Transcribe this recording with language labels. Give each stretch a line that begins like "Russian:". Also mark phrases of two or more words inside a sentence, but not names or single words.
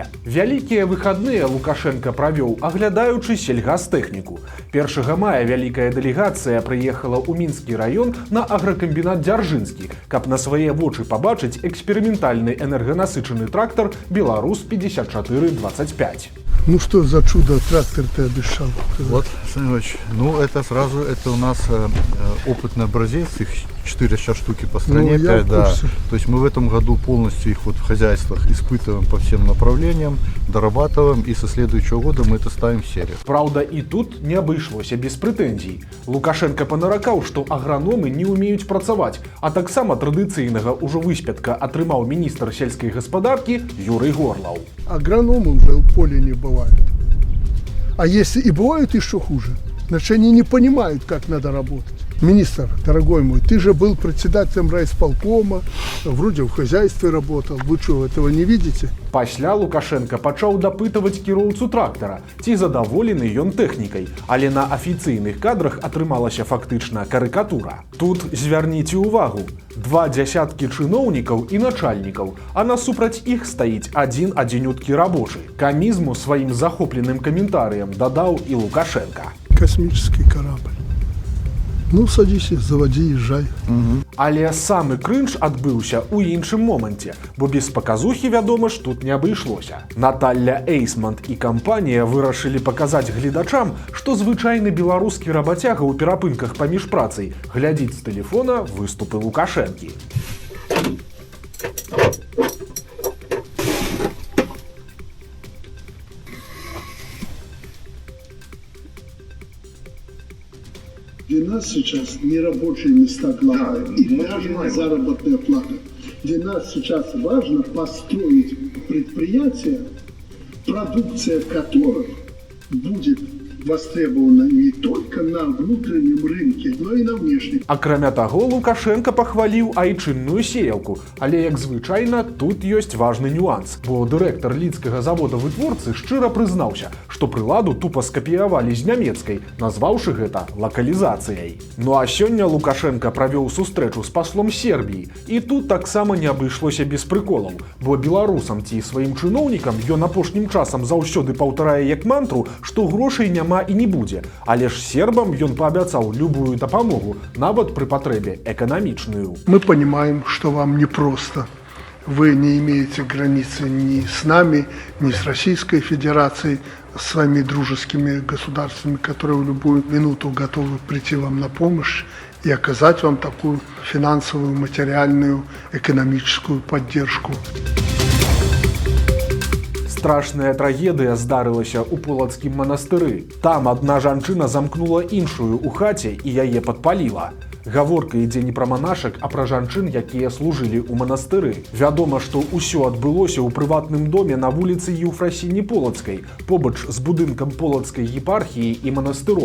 Belarusian: Вялікія выхадныя Лукашенко правёў, аглядаючы сельгастэхніку. 1 мая вялікая дэлегацыя прыехала ў Мінскі раён на агракамбінат Дзяржынскі, каб на свае вочы пабачыць эксперыментальны энерганасычаны трактар «Беларусь 5425».
Russian: Ну что за чудо трактор ты обещал? Вот, Александр Ильич, ну это сразу, это у нас опытный образец, их 4 сейчас штуки по стране, ну, 5, да. То есть мы в этом году полностью их вот в хозяйствах испытываем по всем направлениям, дорабатываем, и со следующего года мы это ставим в серию. Правда, и тут не обошлося без претензий.
Belarusian: Лукашенко панаракаў, што аграномы не умеюць працаваць, а таксама традыцыйнага ўжо выспятка атрымаў міністр сельскай гаспадаркі Юрый Горлаў.
Russian: Агрономы уже в поле не бывают. А если и бывают, еще хуже. Значит, они не понимают, как надо работать. Министр, дорогой мой, ты же был председателем райисполкома, вроде в хозяйстве работал. Вы что, этого не видите?
Belarusian: Пасля Лукашенко пачаў дапытваць кіроўцу трактара, ці задаволены ён тэхнікай, але на афіцыйных кадрах атрымалася фактычна карыкатура. Тут звярніце ўвагу. 2 дзясяткі чыноўнікаў і начальнікаў, а насупраць іх стаіць адзін адзінюткі рабочы. Камізму сваім захопленым каментарыям дадаў і Лукашенко.
Russian: Космический корабль. Ну, садись, заводи, езжай.
Belarusian: Але самы крынж адбыўся ў іншым моманце, бо без паказухі, вядома ж, тут не абышлося. Наталля Эйсмонт і кампанія вырашылі паказаць гледачам, што звычайны беларускі рабацяга ў перапынках паміж працай глядзіць з тэлефона выступы Лукашэнкі.
Russian: Для нас сейчас не рабочие места главное, и даже не заработная плата. Для нас сейчас важно построить предприятия, продукция которых будет востребована не только на внутреннем рынке, но и на внешнем.
Belarusian: Акрамя таго, Лукашенко пахваліў айчынную сеялку, але, як звычайна, тут ёсць важны нюанс, бо дырэктар лідскага завода-вытворцы шчыра прызнаўся, што прыладу тупа скапіявалі з нямецкай, назваўшы гэта лакалізацыяй. Ну а сёння Лукашенко правёў сустрэчу з паслом Сербіі, і тут таксама не абышлося без прыколаў, бо беларусам ці сваім чыноўнікам ён апошнім часам заўсёды паўтарае як мантру, што грошай няма і не будзе, але ж сербам ён паабяцаў любую дапамогу, нават пры патрэбе эканамічную.
Russian: Мы понимаем, что вам непросто. Вы не имеете границы ни с нами, ни с Российской Федерацией, с своими дружескими государствами, которые в любую минуту готовы прийти вам на помощь и оказать вам такую финансовую, материальную, экономическую поддержку.
Belarusian: Страшная трагедыя здарылася ў полацкім манастыры. Там адна жанчына замкнула іншую ў хаце і яе падпаліла. Гаворка ідзе не пра манашак, а пра жанчын, якія служылі ў манастыры. Вядома, што ўсё адбылося ў прыватным доме на вуліцы Еўфрасіні Полацкай, побач з будынкам Полацкай епархіі і манастыром.